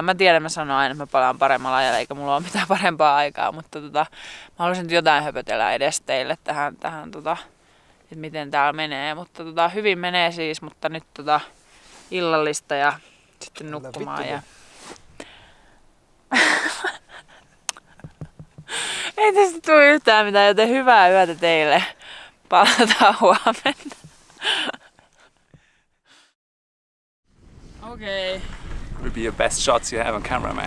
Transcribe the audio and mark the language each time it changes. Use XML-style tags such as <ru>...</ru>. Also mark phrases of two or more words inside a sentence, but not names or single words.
<fi>Mä tiedän, mä sanon aina, että mä palaan paremmalla ajalla, eikä mulla ole mitään parempaa aikaa, mutta mä haluaisin nyt jotain höpötellä edes teille tähän että miten täällä menee, mutta hyvin menee siis, mutta nyt illallista ja sitten nukkumaan. Ja... Ei tästä tule yhtään mitään, joten hyvää yötä teille. Palataan huomenna.</fi> <en>Okay. Would be your best shots you have on camera, man.</en>